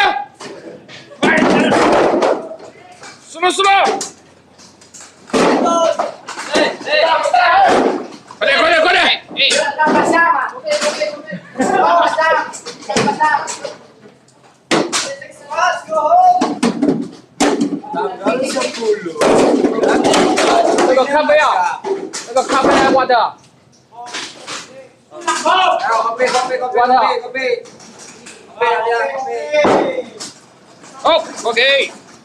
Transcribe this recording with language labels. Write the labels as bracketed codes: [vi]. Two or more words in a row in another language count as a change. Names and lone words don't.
[zh] 快点！输了！快点！ [ms] Nak pasang ah. Okey. Pasang. [en] Let's go home. [ms] Tanggal 10. [zh] 那个咖啡啊，那个咖啡还挖的。 [ms] Kopi. Oh, OK。